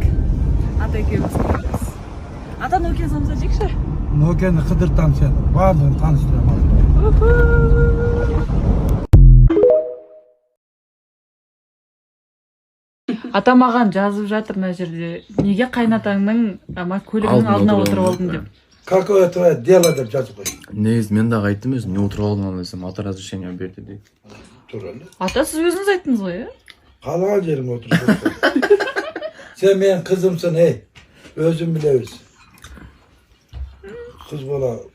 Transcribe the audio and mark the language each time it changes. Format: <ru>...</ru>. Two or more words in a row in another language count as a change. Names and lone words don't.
<kk>Ата екеуміз келеміз. Ата Нокен самса жекші? Нокені қыдыртам сені. Барлығын таныстырам. Ата маған жазып жатыр мына жерде. Неге қайнатаңның көлігінің алдына отырып алдың деп.</kk> <ru>Какое твое дело</ru> <kk>деп жазып қой. Негізі мен дағы айттым өзім, не отырып алдым десем, ата разрешение берді дейді. Туралы. Ата сіз өзіңіз айттыңыз ғой, иә? Қалаған жерің отырып. Sen менің қызымсың, өзің білеміз. Қыз бола.</kk>